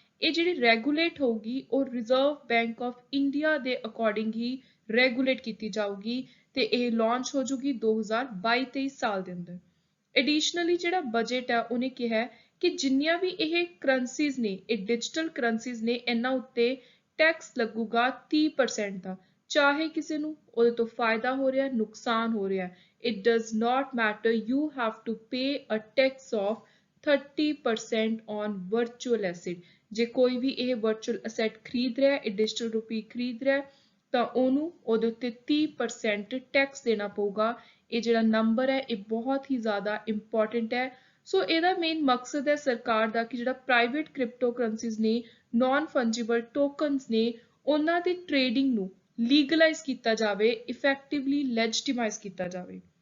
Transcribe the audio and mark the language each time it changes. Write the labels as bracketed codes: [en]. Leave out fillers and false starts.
[pa] ਇਹ ਜਿਹੜੀ ਰੈਗੂਲੇਟ ਹੋਊਗੀ ਉਹ ਰਿਜ਼ਰਵ ਬੈਂਕ ਆਫ ਇੰਡੀਆ ਦੇ ਅਕੋਰਡਿੰਗ ਹੀ ਰੈਗੂਲੇਟ ਕੀਤੀ ਜਾਊਗੀ ਤੇ ਇਹ ਲਾਂਚ ਹੋ ਜੂਗੀ 2022-23 ਸਾਲ ਦੇ ਅੰਦਰ। ਐਡੀਸ਼ਨਲੀ ਜਿਹੜਾ ਬਜਟ ਹੈ ਉਹਨੇ ਕਿਹਾ ਕਿ ਜਿੰਨੀਆਂ ਵੀ ਇਹ ਕਰੰਸੀਜ਼ ਨੇ, ਇਹ ਡਿਜੀਟਲ ਕਰੰਸੀਜ਼ ਨੇ, ਇਹਨਾਂ ਉੱਤੇ ਟੈਕਸ ਲੱਗੂਗਾ 30% ਦਾ। ਚਾਹੇ ਕਿਸੇ ਨੂੰ ਉਹਦੇ ਤੋਂ ਫਾਇਦਾ ਹੋ ਰਿਹਾ, [en] ਨੁਕਸਾਨ ਹੋ ਰਿਹਾ, it does not matter, you have to pay a tax of 30% on virtual asset। [pa] ਜੇ ਕੋਈ ਵੀ ਇਹ ਵਰਚੁਅਲ ਅਸੈਟ ਖਰੀਦ ਰਿਹਾ, ਇਹ ਡਿਜੀਟਲ ਰੁਪੀ ਖਰੀਦ ਰਿਹਾ ਤਾਂ ਉਹਨੂੰ ਉਹਦੇ ਉੱਤੇ 30% ਟੈਕਸ ਦੇਣਾ ਪਊਗਾ। ਇਹ ਜਿਹੜਾ ਨੰਬਰ ਹੈ ਇਹ ਬਹੁਤ ਹੀ ਜ਼ਿਆਦਾ ਇੰਪੋਰਟੈਂਟ ਹੈ। ਸੋ ਇਹਦਾ ਮੇਨ ਮਕਸਦ ਹੈ ਸਰਕਾਰ ਦਾ ਕਿ ਜਿਹੜਾ ਪ੍ਰਾਈਵੇਟ ਕ੍ਰਿਪਟੋ ਕਰੰਸੀਜ਼ ਨੇ, ਨਾਨ ਫੰਜੀਬਲ ਟੋਕਨਸ ਨੇ, ਉਹਨਾਂ ਦੀ ਟ੍ਰੇਡਿੰਗ ਨੂੰ ਲੀਗਲਾਈਜ਼ ਕੀਤਾ ਜਾਵੇ, ਇਫੈਕਟਿਵਲੀ ਲੈਜੀਟਿਮਾਈਜ਼ ਕੀਤਾ ਜਾਵੇ।